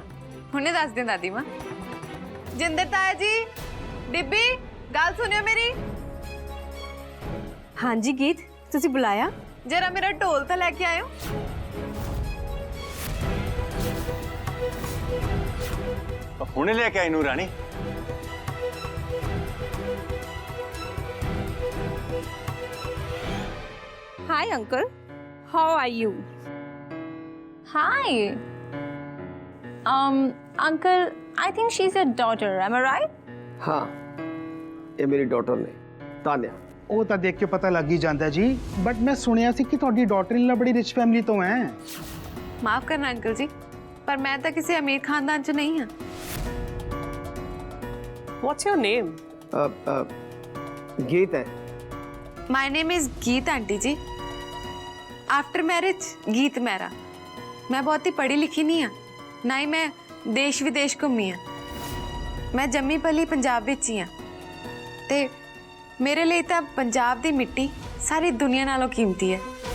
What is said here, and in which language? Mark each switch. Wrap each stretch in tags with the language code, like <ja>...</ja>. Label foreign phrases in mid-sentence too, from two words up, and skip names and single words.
<pa>ਹੁਣੇ ਦੱਸ ਦਿਆਂ ਦਾਦੀ ਮਾਂ। ਜਿੰਦਰ ਤਾਇਆ ਜੀ, ਬੀਬੀ ਗੱਲ ਸੁਣਿਓ ਮੇਰੀ। ਹਾਂਜੀ ਗੀਤ, ਤੁਸੀਂ ਬੁਲਾਇਆ? ਜਰਾ ਮੇਰਾ ਢੋਲ ਤਾਂ ਲੈ ਕੇ ਆਇਓ। ਹੁਣੇ ਲੈ ਕੇ ਆਈ ਨੂੰ ਰਾਣੀ।</pa> <en>Hi uncle, how are you? Hi. Uncle, I think she's your daughter. Am I right?</en> <pa>ਹਾਂ, ਇਹ ਮੇਰੀ ਡਾਟਰ ਨੇ, ਤਾਨਿਆ। ਉਹ ਤਾਂ ਦੇਖ ਕੇ ਪਤਾ ਲੱਗ ਹੀ ਜਾਂਦਾ ਜੀ, ਬਟ ਮੈਂ ਸੁਣਿਆ ਸੀ ਕਿ ਤੁਹਾਡੀ</pa> <en>daughter in law</en> <pa>ਬੜੀ</pa> <en>rich family</en> <pa>ਤੋਂ ਹੈ। ਮਾਫ ਕਰਨਾ ਅੰਕਲ ਜੀ, ਪਰ ਮੈਂ ਤਾਂ ਕਿਸੇ ਅਮੀਰ ਖਾਨਦਾਨ 'ਚ ਨਹੀਂ ਹਾਂ।</pa> <en>What's your name?</en> <pa>ਗੀਤ ਹੈ।</pa> <en>my name is Geet aunty ਜੀ। after marriage ਗੀਤ ਮੇਰਾ।</en> <pa>ਮੈਂ ਬਹੁਤੀ ਪੜ੍ਹੀ ਲਿਖੀ ਨਹੀਂ ਹਾਂ, ਨਾ ਹੀ ਮੈਂ ਦੇਸ਼ ਵਿਦੇਸ਼ ਘੁੰਮੀ ਹਾਂ। ਮੈਂ ਜੰਮੀ ਪਲੀ ਪੰਜਾਬ ਵਿੱਚ ਹੀ ਹਾਂ ਤੇ ਮੇਰੇ ਲਈ ਤਾਂ ਪੰਜਾਬ ਦੀ ਮਿੱਟੀ ਸਾਰੀ ਦੁਨੀਆ ਨਾਲੋਂ ਕੀਮਤੀ ਹੈ।</pa>